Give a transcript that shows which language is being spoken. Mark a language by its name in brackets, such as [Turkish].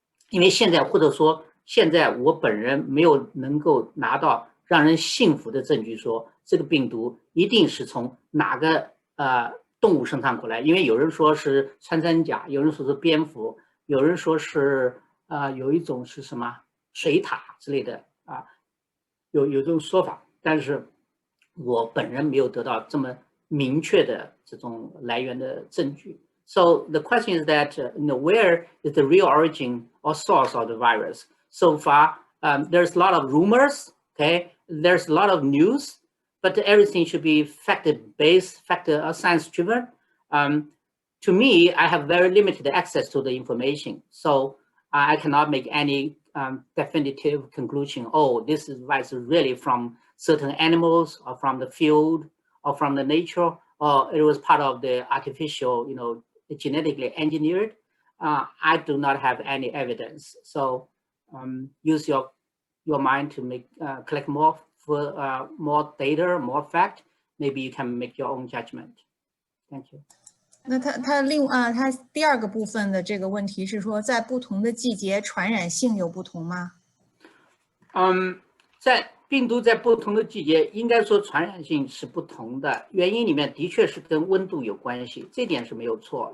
[Chinese] 因为现在或者说现在我本人没有能够拿到让人信服的证据说这个病毒一定是从哪个动物身上过来，因为有人说是穿山甲，有人说是蝙蝠，有人说是有一种是什么水獭之类的有这种说法，但是我本人没有得到这么明确的这种来源的证据。 [English] So the question is that, where is the real origin or source of the virus? So far, there's a lot of rumors, okay? There's a lot of news, but everything should be fact-based, science-driven. To me, I have very limited access to the information, so I cannot make any definitive conclusion. Oh, this virus is really from certain animals, or from the field, or from the nature, or it was part of the artificial, genetically engineered. I do not have any evidence. So use your mind to collect more data, more fact. Maybe you can make your own judgment. Thank you. [Chinese] 那他第二个部分的这个问题是说，在不同的季节传染性有不同吗？在病毒在不同的季节，应该说传染性是不同的。原因里面的确是跟温度有关系，这点是没有错。